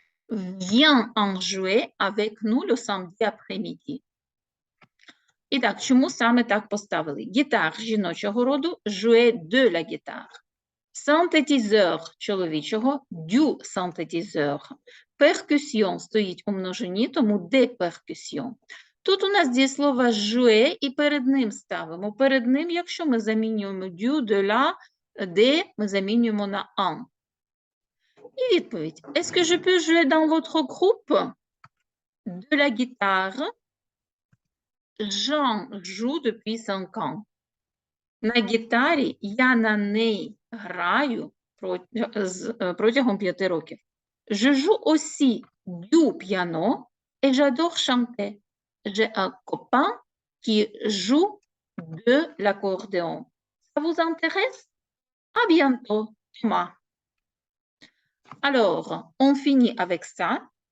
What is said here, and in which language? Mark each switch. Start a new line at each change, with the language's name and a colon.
French: Viens en jouer avec nous le samedi après-midi.
Ukrainian: І так, чому саме так поставили? Гітар жіночого роду,
French: jouer de la guitare.
Ukrainian: Синтетизер чоловічого, du synthétiseur. Перкусіон стоїть у множині, тому de percussion. Тут у нас дієслово jouer і перед ним ставимо. Перед ним, якщо ми замінюємо du, de la, de, ми замінюємо на en. І відповідь.
French: Est-ce que je peux jouer dans votre groupe? De la guitare. Jean joue depuis 5 ans.
Ukrainian: На гітарі я на неї граю протягом 5 років.
French: Je joue aussi du piano et j'adore chanter. J'ai un copain qui joue de l'accordéon. Ça vous intéresse? À bientôt, Thomas. Alors, on finit avec ça.